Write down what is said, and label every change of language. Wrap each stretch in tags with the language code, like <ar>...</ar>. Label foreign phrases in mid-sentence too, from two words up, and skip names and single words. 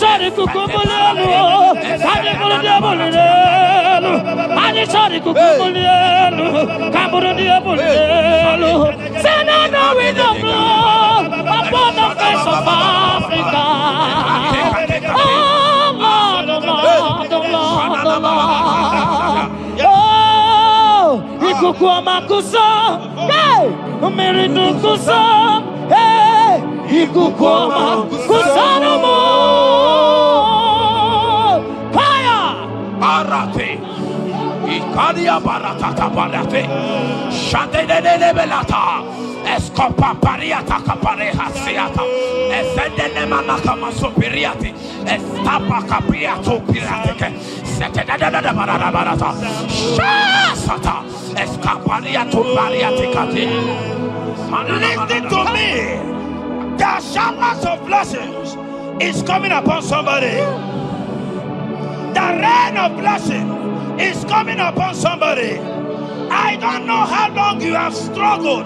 <en>Anichari kukumulelu, Kamuru diabulelu, Anichari kukumulelu, Kamuru diabulelu. Send out the wind of blood upon the face of Africa. Oh Lord, oh Lord, oh Lord, oh Lord. Oh, Ikukuamakusa, hey, Umirinukusa, hey, Ikukuamakusa no more. Fire! Barate. Ikadia barata kabarate. Shadene belata. Escopa pariata capareja seata. Efendene manaka masopiriati. Estapa capriato pirate. Setedada barata. Shasata. Escapariato bariate kati. Listen to me. The showers of blessings is coming upon somebody. The rain of blessing is coming upon somebody. I don't know how long you have struggled.</en>